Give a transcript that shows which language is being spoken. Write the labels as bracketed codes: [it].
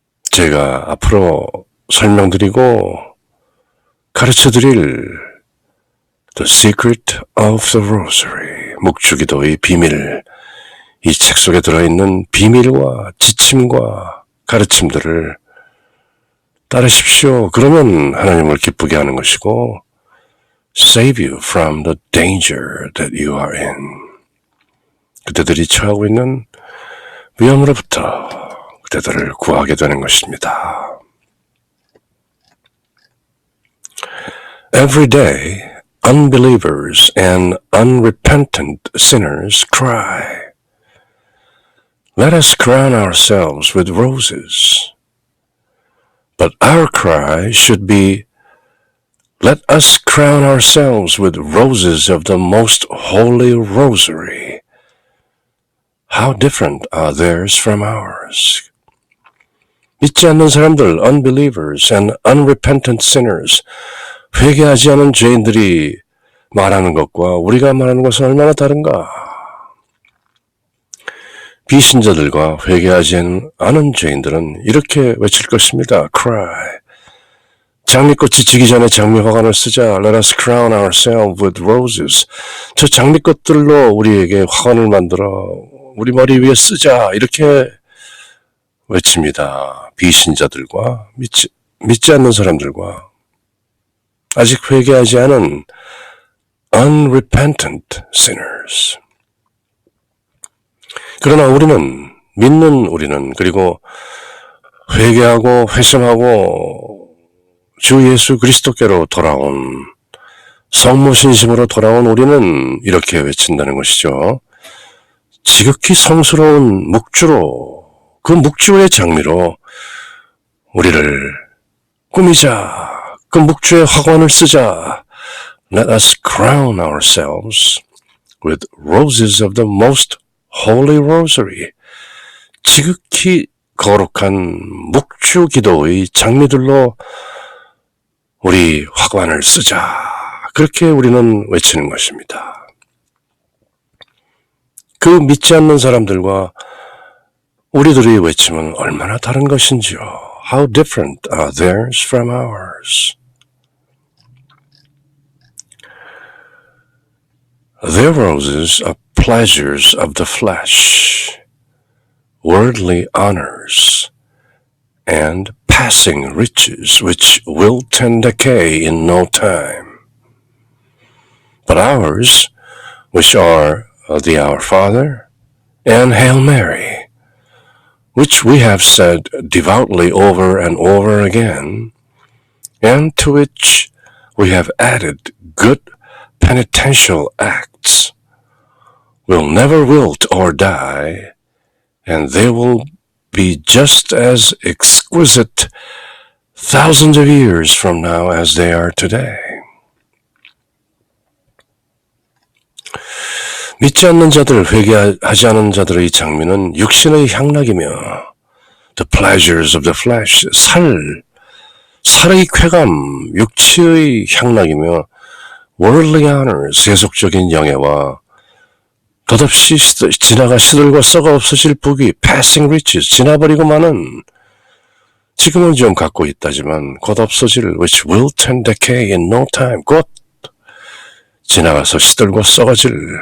[ko] 제가 앞으로 설명드리고 가르쳐드릴 [en] The Secret of the Rosary, [ko] 묵주기도의 비밀, 이 책 속에 들어있는 비밀과 지침과 가르침들을 따르십시오. 그러면 하나님을 기쁘게 하는 것이고 [en] Save you from the danger that you are in. [ko] 그대들이 처하고 있는 위험으로부터 그대들을 구하게 되는 것입니다. [en] Every day, unbelievers and unrepentant sinners cry, Let us crown ourselves with roses. But our cry should be, Let us crown ourselves with roses of the most holy rosary. How different are theirs from ours. [ko] 믿지 않는 사람들, [en] unbelievers and unrepentant sinners, [ko] 회개하지 않은 죄인들이 말하는 것과 우리가 말하는 것은 얼마나 다른가? 비신자들과 회개하지 않은 죄인들은 이렇게 외칠 것입니다. [en] Cry. [ko] 장미꽃이 지기 전에 장미화관을 쓰자. [en] Let us crown ourselves with roses. [ko] 저 장미꽃들로 우리에게 화관을 만들어 우리 머리 위에 쓰자. 이렇게 외칩니다. 비신자들과 믿지 않는 사람들과 아직 회개하지 않은 [en] unrepentant sinners. [ko] 그러나 믿는 우리는 그리고 회개하고 회심하고 주 예수 그리스도께로 돌아온 성모신심으로 돌아온 우리는 이렇게 외친다는 것이죠. 지극히 성스러운 묵주로, 그 묵주의 장미로 우리를 꾸미자. 그 묵주의 화관을 쓰자. [en] Let us crown ourselves with roses of the most holy rosary. [ko] 지극히 거룩한 묵주기도의 장미들로 우리 화관을 쓰자. 그렇게 우리는 외치는 것입니다. 그 믿지 않는 사람들과 우리들의 외침은 얼마나 다른 것인지요. [en] How different are theirs from ours? Their roses are pleasures of the flesh, worldly honors, and passing riches which wilt and decay in no time. But ours, which are the Our Father and Hail Mary, which we have said devoutly over and over again, and to which we have added good penitential acts, will never wilt or die, and they will be just as exquisite thousands of years from now as they are today. [ko] 믿지 않는 자들, 회개하지 않은 자들의 장미는 육신의 향락이며 [en] the pleasures of the flesh, [ko] 살의 쾌감, 육체의 향락이며 [en] worldly honor, [ko] 세속적인 영예와 덧없이 지나가 시들고 썩어 없어질 부귀, [en] passing riches, [ko] 지나버리고 마는, 지금은 좀 갖고 있다지만 곧 없어질 [en] which wilt and decay in no time, [ko] 곧 지나가서 시들고 썩어질